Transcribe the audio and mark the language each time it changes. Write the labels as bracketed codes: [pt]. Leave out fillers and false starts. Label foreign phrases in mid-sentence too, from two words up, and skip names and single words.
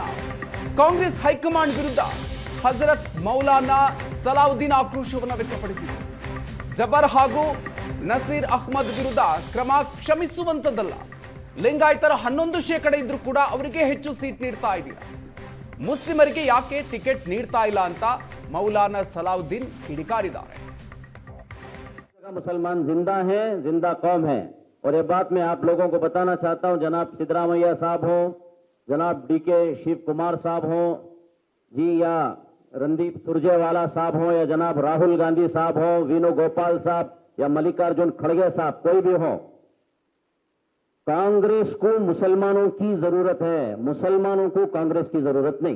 [kn] ಕಾಂಗ್ರೆಸ್ ಹೈಕಮಾಂಡ್ ವಿರುದ್ಧ ಹಜರತ್ ಮೌಲಾನಾ ಸಲಾವುದ್ದೀನ್ ಆಕ್ರೋಶವನ್ನು ವ್ಯಕ್ತಪಡಿಸಿದರು. ಜಬರ್ ಹಾಗೂ ನಸೀರ್ ಅಹ್ಮದ್ ವಿರುದ್ಧ ಕ್ರಮ ಕ್ಷಮಿಸುವಂತದ್ದಲ್ಲ. ಲಿಂಗಾಯತರ 11% ಇದ್ರೂ ಕೂಡ ಅವರಿಗೆ ಹೆಚ್ಚು ಸೀಟ್ ನೀಡ್ತಾ ಇದ್ದೀರಾ, ಮುಸ್ಲಿಮರಿಗೆ ಯಾಕೆ ಟಿಕೆಟ್ ನೀಡ್ತಾ ಇಲ್ಲ ಅಂತ ಮೌಲಾನಾ ಸಲಾವುದ್ದೀನ್ ಕಿಡಿಕಾರಿದ್ದಾರೆ. [hi] मुसलमान जिंदा हैं, जिंदा कौम है। और ये बात मैं आप लोगों को बताना चाहता हूं, जनाब सिद्धरामैया साहब हो, जनाब डीके शिव कुमार साहब हो जी, या रणदीप सुरजेवाला साहब हो, या जनाब राहुल गांधी साहब हो, वेणुगोपाल साहब, या मल्लिकार्जुन खड़गे साहब, कोई भी हो, कांग्रेस को मुसलमानों की जरूरत है, मुसलमानों को कांग्रेस की जरूरत नहीं।